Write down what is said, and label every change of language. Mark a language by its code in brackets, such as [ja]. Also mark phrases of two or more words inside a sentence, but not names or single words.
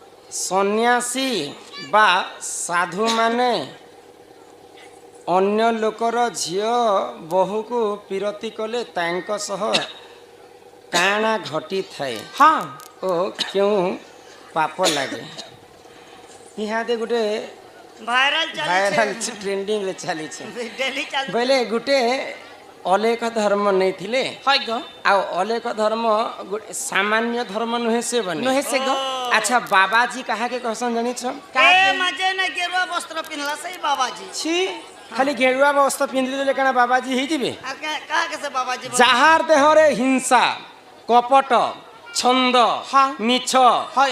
[or] ସନ୍ନ୍ୟାସୀ ବା ସାଧୁମାନେ ଅନ୍ୟ ଲୋକର ଝିଅ ବୋହୂକୁ ପିରତି କଲେ ତାଙ୍କ ସହ କାଣା ଘଟିଥାଏ ହଁ ଓ କେଉଁ ପାପ ଲାଗେ। ଇହାଦେ ଗୋଟେ ଭାଇରାଲ ଭାଇରାଲ ଚାଲିଛି ଟ୍ରେଣ୍ଡିଂରେ ଚାଲିଛି ଡେଲି ଚାଲିଛି ବୋଇଲେ ଗୋଟେ ଅଲେଖ ଧର୍ମ ନେଇଥିଲେ ହୟ ଗୋ ଆଉ ଅଲେଖ ଧର୍ମ ଗୋଟେ ସାମାନ୍ୟ ଧର୍ମ ନୁହେଁ ସେ ବନି ନହେ ସେ ଗୋ ଆଚ୍ଛା ବାବାଜୀ କାହାକେ କହସନ୍ ଜାଣିଛ ଏ ମାଝେ ନା ଗେରୁଆ ବସ୍ତ୍ର ପିନ୍ଧଲା ସେଇ ବାବାଜୀ ଛି ଖାଲି ଗେରୁଆ ବସ୍ତ୍ର ପିନ୍ଧିଦେଲେ କାଣା ବାବାଜୀ ହେଇଯିବେ ଆଉ କାହାକେ ସେ ବାବାଜୀ ଯାହାର ଦେହରେ ହିଂସା କପଟ ଛନ୍ଦ ହଁ। ମିଛ হয়।